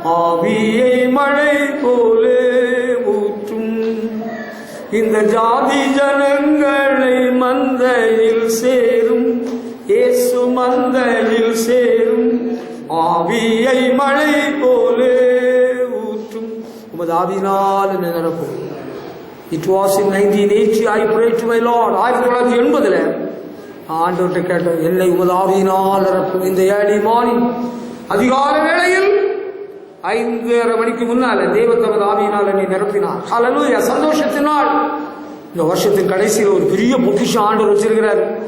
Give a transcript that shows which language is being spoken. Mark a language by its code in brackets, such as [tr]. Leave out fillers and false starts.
[ta] ஆவியை மழை போலே ஊற்றும், இந்த ஜாதி ஜனங்களை மந்தையில் சேரும், இயேசு மந்தையில் சேரும். ஆவியை மழை போலே ஊற்றும், உமது ஆவியினால் என்ன நடக்கும். [en] It was in 1980 I prayed to my Lord. [ta] 1980 ஆண்டவர்கிட்ட கேட்டேன், என்னை உமது ஆவியினால் நிரப்பும். இந்த ஏர்லி மார்னிங், அதிகால வேளையில் 5:30 மணிக்கு முன்னால தேவ தமது ஆவியினால் என்னை நிரப்பினார். ஹல்லேலூயா. சந்தோஷத்தினால் இந்த வருஷத்தின் கடைசியில் ஒரு பெரிய பொக்கிஷம் ஆண்டவர் வச்சிருக்கிறார்.